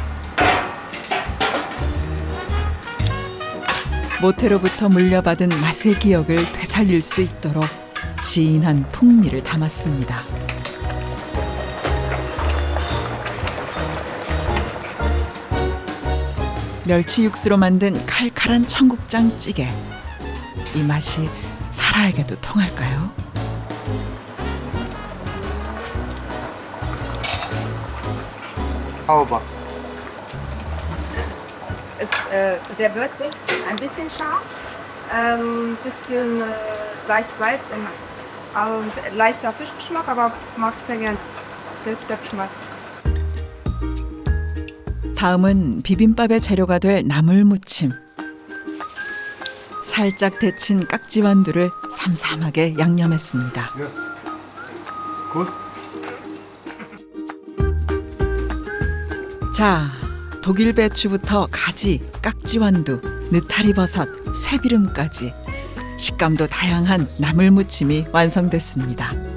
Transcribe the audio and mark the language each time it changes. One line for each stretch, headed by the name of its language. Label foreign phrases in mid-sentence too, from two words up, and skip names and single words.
Korean: 모태로부터 물려받은 맛의 기억을 되살릴 수 있도록 진한 풍미를 담았습니다. 멸치 육수로 만든 칼칼한 청국장 찌개. 이 맛이 사라에게도 통할까요?
German: Auber. ist sehr würzig, ein bisschen scharf, bisschen leicht Salz, leichter Fischgeschmack, aber mag ich sehr gern. Sehr guter Geschmack.
Korean: 다음은 비빔밥의 재료가 될 나물무침. 살짝 데친 깍지완두를 삼삼하게 양념했습니다. 굿. 자, 독일 배추부터 가지, 깍지완두, 느타리버섯, 쇠비름까지 식감도 다양한 나물무침이 완성됐습니다.